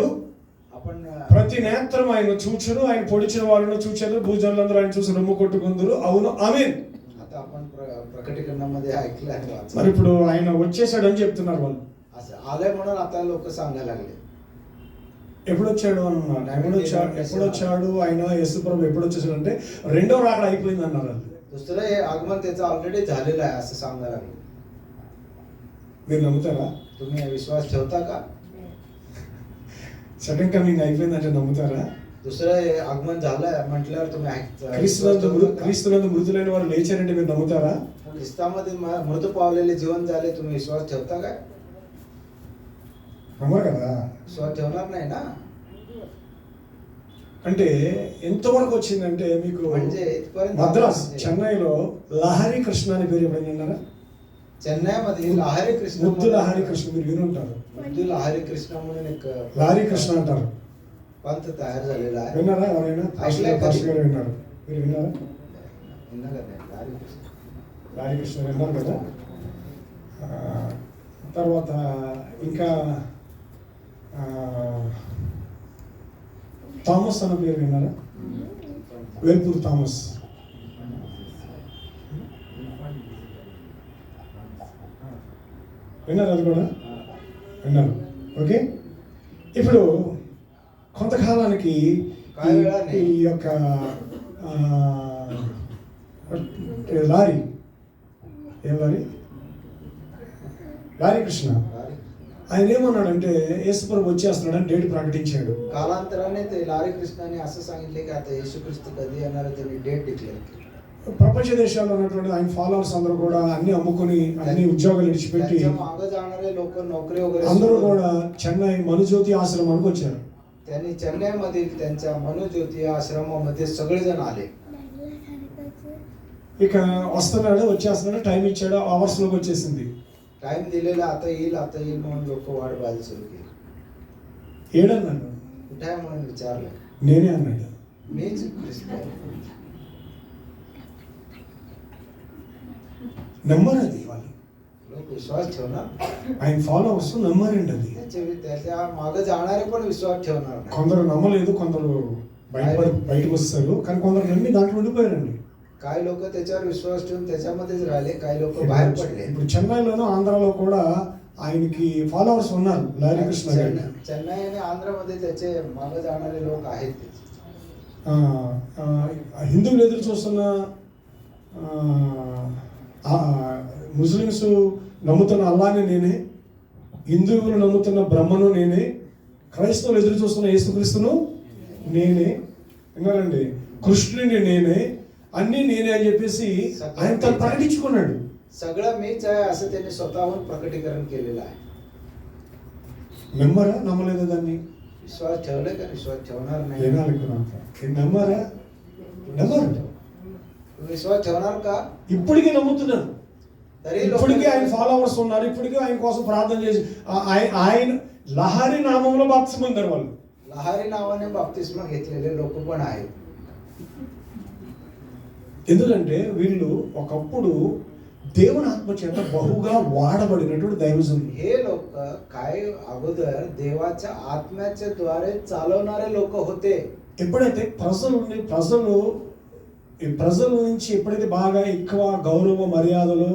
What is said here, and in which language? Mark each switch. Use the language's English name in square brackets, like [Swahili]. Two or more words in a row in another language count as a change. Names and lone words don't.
[Marathi] आपण [Telugu] ప్రతి నేత్రం ఆయన చూచును, ఆయన పొడిచిన వాళ్ళను చూచారు, భూజనులందరూ ఆయన చూసి రొమ్ము కొట్టుకుందరు. అవును, ఆమేన్. [Marathi] आता आपण प्रकटीकरणामध्ये ऐकलं आहे वाचलं. [Telugu] మరి ఇప్పుడు ఆయన వచ్చేసాడని చెప్తున్నారు వాళ్ళు. [Marathi] असं आलंय म्हणून आता लोक सांगायला लागले. [Telugu] ఎప్పుడు వచ్చాడు అన్నారు, ఎప్పుడు వచ్చాడు ఆయన యేసు ప్రభు ఎప్పుడు వచ్చేసాడు అంటే, రెండో రాకడ అయిపోయింది అన్నారు వాళ్ళు. [Marathi] दुसरं हे आगमन त्याचं ऑलरेडी झालेलं आहे असं सांगायला लागले. [Telugu] మీరు నమ్ముతారా? [Marathi] तुम्ही विश्वास ठेवता का? [English] second coming [Telugu] అయిపోయిందంటే నమ్ముతారా? [Marathi] दुसरं हे आगमन झालंय म्हटल्यावर तुम्ही [Telugu] క్రీస్తునందు మృతులైన వారు లేచారంటే మీరు నమ్ముతారా? [Marathi] ख्रिस्तामध्ये मृत पावलेले जीवन झाले, तुम्ही विश्वास ठेवता काय? [Telugu] నమ్మరు కదా. [Marathi] विश्वास ठेवणार नाही ना. [Telugu] అంటే ఎంతవరకు వచ్చిందంటే, మీకు [Marathi] म्हणजे इथपर्यंत [Telugu] మద్రాస్ చెన్నైలో లహరి కృష్ణ అని పేరు ఎప్పుడైనా విన్నారా? [Marathi] चेन्नईमध्ये लहारी कृष्ण [Telugu] ముద్దు లహరి కృష్ణ మీరు వినుంటారు. [Marathi] मुद्दू लहारी कृष्ण म्हणून एक [Telugu] లారీ కృష్ణ అంటారు. [Marathi] पंथ तयार झालेला आहे. [Telugu] విన్నారా ఎవరైనా? [Marathi] ऐकलंय का? [Telugu] పాస్టర్ గారు విన్నారు. మీరు విన్నారా? [Marathi] विన్నా का नाही? लहारी कृष्ण. [Telugu] లారీ కృష్ణ విన్నారు కదా. ఆ, తర్వాత ఇంకా థామస్ అన్న పేరు విన్నారా? వేల్పూర్ థామస్. విన్నారు అది కూడా విన్నారు. ఓకే, ఇప్పుడు కొంతకాలానికి ఈ యొక్క లారీ ఏం లారీ కృష్ణ ఆయన ఏమన్నాడంటే యేసుప్రభు వచ్చేస్తున్నాడని డేట్ ప్రకటించాడు. [Marathi] कालांतराने ते लारी कृष्णाने असं सांगितले की आता येशू ख्रिस्त कधी येणार आहे त्यांनी [English] date declare [Marathi] केली. [Telugu] ప్రపంచ దేశాల్లో ఉన్నటువంటి ఆయన ఫాలోవర్స్ అందరూ కూడా అన్ని అమ్ముకుని అన్ని ఉద్యోగాలు విడిచిపెట్టి [Marathi] त्यांच्या मागे जाणारे लोक नोकरी वगैरे [Telugu] అందరూ [Marathi] सोडून [Telugu] కూడా చెన్నై మనుజ్యోతి ఆశ్రమానికి వచ్చారు. [Marathi] त्यांनी चेन्नईमधील त्यांच्या मनोज्योती आश्रमामध्ये सगळेजण आले. [Telugu] ఇక వస్తున్నాడు, వచ్చేస్తున్నాడు, టైం ఇచ్చాడు, అవర్స్ లోకి వచ్చేసింది. [Marathi] टाइम दिलेला आता येईल म्हणून लोक वाट पाहायला सुरू केली. [Telugu] ఏడన్నాడు? [Marathi] कुठे आहे म्हणून विचारलं. [Telugu] నేనే అన్నాడు. [Marathi] मीच ख्रिस्त आहे. [Telugu] నమ్మరు అది వాళ్ళు. [Marathi] लोक विश्वास ठेवणार, [Telugu] ఆయన ఫాలోవర్స్ నమ్మరండి అది. [Marathi] त्याच्या मागे जाणारे पण विश्वास ठेवणार नाही. [Telugu] కొందరు నమ్మలేదు, కొందరు బయటకు వస్తారు, కానీ కొందరు నమ్మి దాంట్లో ఉండిపోయారండి. [Marathi] काही लोक त्याच्यावर विश्वास ठेवून त्याच्यामध्येच राहिले, काही लोक बाहेर पडले. [Telugu] ఇప్పుడు చెన్నైలోనూ ఆంధ్రాలో కూడా ఆయనకి ఫాలోవర్స్ ఉన్నారు లారీ కృష్ణ గారికి. [Marathi] चेन्नई आणि आंध्रमध्ये त्याचे मागे जाणारे लोक आहेत. [Telugu] హిందువులు ఎదురు చూస్తున్న ముస్లిమ్స్ నమ్ముతున్న అల్లాని నేనే, హిందువులు నమ్ముతున్న బ్రహ్మను నేనే, క్రైస్తవులు ఎదురు చూస్తున్న యేసుక్రీస్తును నేనే, విన్నారండి, కృష్ణుని నేనే, అన్నీ నేనే అని చెప్పేసి ఆయన తను ప్రకటించుకున్నాడు. [Marathi] सगळं मीच आहे असं त्यांनी स्वतःहून प्रकटीकरण केलेलं आहे. [Telugu] నమ్మరా నమ్మలేదా దాన్ని? [Marathi] विश्वास ठेवले का विश्वास ठेवणार नाही? [Telugu] నమ్మరా? నమ్మరు. [Marathi] विश्वास ठेवणार का? [Telugu] ఇప్పటికీ నమ్ముతున్నారు. [Marathi] तरी [Telugu] ఇప్పటికీ ఆయన ఫాలోవర్స్ ఉన్నారు, ఇప్పటికీ ఆయన కోసం ప్రార్థన చేసి ఆయన లహరి నామంలో బాప్తిస్మం పొందారు వాళ్ళు. [Marathi] लहारी नावाने बाप्तिस्मा घेतलेले लोक पण आहेत. [Telugu] ఎందుకంటే వీళ్ళు ఒకప్పుడు దేవుని ఆత్మ చేత బహుగా వాడబడినటువంటి దైవజనులు. [Marathi] हे लोक काय अगोदर देवाच्या आत्म्याच्या द्वारे चालवणारे लोक होते. [Telugu] ఎప్పుడైతే ప్రజల నుంచి ఎప్పుడైతే బాగా ఎక్కువ గౌరవ మర్యాదలు